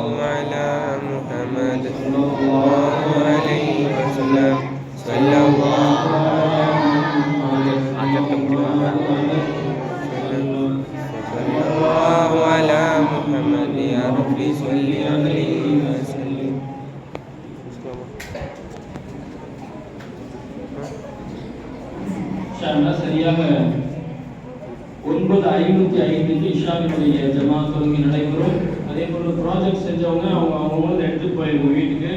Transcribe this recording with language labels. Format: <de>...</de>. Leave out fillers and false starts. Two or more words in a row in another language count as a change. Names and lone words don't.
<ar>على محمد صلى الله عليه وسلم صلى الله على محمد يا ربي صل عليه وسلم.</ar> <ta>சரியாக 9:55 இஷாவினுடைய ஜமாத் தொழுகை நடைபெறும். அதே போல ப்ராஜெக்ட் செஞ்சவங்க அவங்க எடுத்துட்டு போயிருங்க வீட்டுக்கு.</ta>